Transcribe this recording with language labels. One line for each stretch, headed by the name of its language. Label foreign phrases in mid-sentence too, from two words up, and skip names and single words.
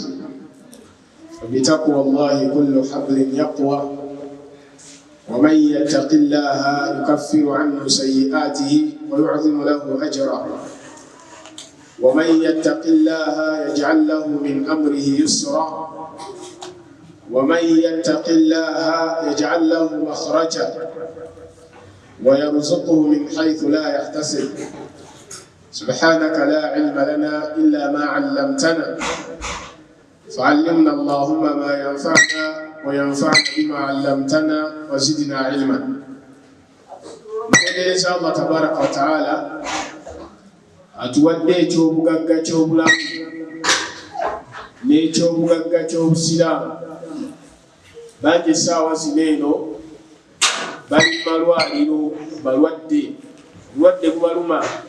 Arabic: فبتقوى الله كل حبل يقوى ومن يتق الله يكفر عنه سيئاته ويعظم له أجرا ومن يتق الله يجعل له من أمره يسرا ومن يتق الله يجعل له مخرجا ويرزقه من حيث لا يحتسب. سبحانك لا علم لنا إلا ما علمتنا فعلمنا اللهم ما ينفعنا وينفعنا بما علمتنا وزدنا علما. إن شاء الله تبارك وتعالى
Ganda: atuwadde ekyobugagga ky'obulamu n'ekyobugagga ky'obusiraamu. Bangi essaawa zino eno bali malwaliro balwadde, obulwadde bubaluma.